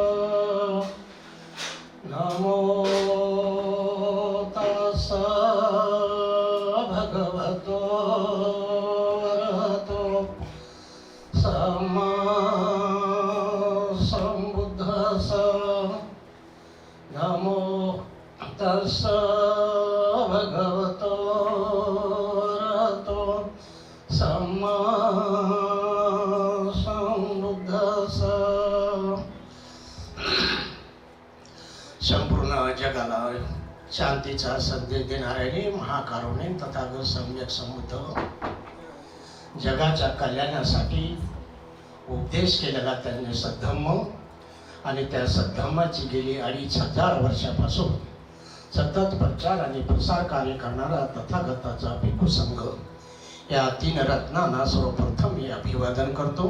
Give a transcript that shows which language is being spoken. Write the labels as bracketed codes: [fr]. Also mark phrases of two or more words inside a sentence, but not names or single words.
[pi] नमो तस्सा भगवतो अरहतो सम्मा नमो तस्सा भगवतो अरहतो सम्मा संबुद्धस्सा. [mr] संपूर्ण जगाला शांतीचा संदेश देणारे महाकारुण्य तथागत सम्यक संबुद्ध, जगाच्या कल्याणासाठी उपदेश केलेला त्यांनी सद्धम्म आणि त्या सद्धम्माची गेली 2500 वर्षापासून सतत प्रचार आणि प्रसार कार्य करणारा तथागताचा भिक्खू संघ, या 3 रत्नांना सर्वप्रथम मी अभिवादन करतो.